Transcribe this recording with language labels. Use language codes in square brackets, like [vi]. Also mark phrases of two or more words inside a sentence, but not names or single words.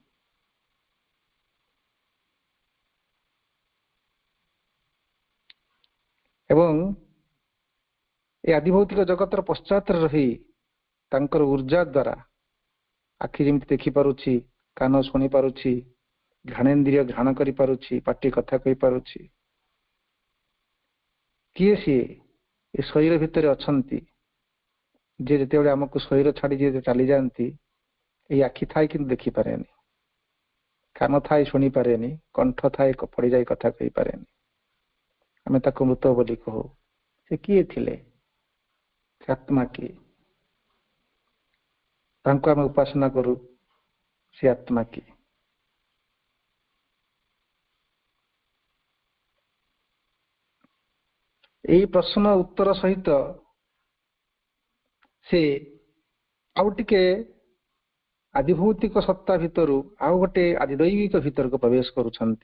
[or] ଏବଂ ଏ ଆଦିଭୌତିକ ଜଗତର ପଶ୍ଚାତ ରହି ତାଙ୍କର ଊର୍ଜା ଦ୍ୱାରା ଆଖି ଯେମିତି ଦେଖି ପାରୁଛି, କାନ ଶୁଣି ପାରୁଛି, ଘ୍ରାଣେନ୍ଦ୍ରିୟ ଘ୍ରାଣ କରି ପାରୁଛି, ପାଟି କଥା କହି ପାରୁଛି, କିଏ ସେ ଏ ଶରୀର ଭିତର ଅଛନ୍ତି ଯେ ଯେତେବେଳେ ହମକୋ ଶରୀର ଛାଡ଼ି ଯେ ଚାଲି ଯାଆନ୍ତି ଏ ଆଖି ଥାଇ କି ଦେଖି ପାରେନି, କାନ ଥାଇ ଶୁଣି ପାରେନି, କଣ୍ଠ ଥାଇ ପଡ଼ି ଯାଇ କଥା କହି ପାରେନି। ଆମେ ତାଙ୍କୁ ମୃତ ବୋଲି କହୁ। ସେ କିଏ ଥିଲେ? ଆତ୍ମା କି। ତାଙ୍କୁ ଆମେ ଉପାସନା କରୁ, ସେ ଆତ୍ମା କିଏ? ଏଇ ପ୍ରଶ୍ନ ଉତ୍ତର ସହିତ ସେ ଆଉ ଟିକେ ଆଦିଭୌତିକ ସତ୍ତା ଭିତରୁ ଆଉ ଗୋଟେ ଆଦିଦୈବିକ ଭିତରକୁ ପ୍ରବେଶ କରୁଛନ୍ତି।